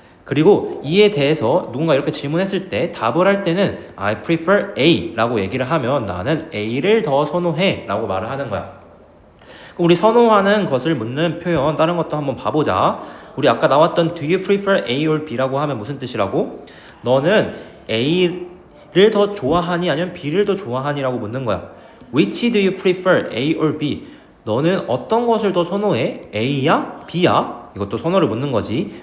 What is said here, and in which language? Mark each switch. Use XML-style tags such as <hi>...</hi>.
<ko>그리고 이에 대해서 누군가 이렇게 질문했을 때 답을 할 때는</ko> <en>I prefer A</en> <ko>라고 얘기를 하면 나는 A를 더 선호해 라고 말을 하는 거야. 우리 선호하는 것을 묻는 표현 다른 것도 한번 봐보자. 우리 아까 나왔던</ko> <en>Do you prefer A or B</en> <ko>라고 하면 무슨 뜻이라고? 너는 A를 더 좋아하니 아니면 B를 더 좋아하니 라고 묻는 거야.</ko> <en>Which do you prefer A or B?</en> <ko>너는 어떤 것을 더 선호해? A야? B야? 이것도 선호를 묻는 거지.</ko>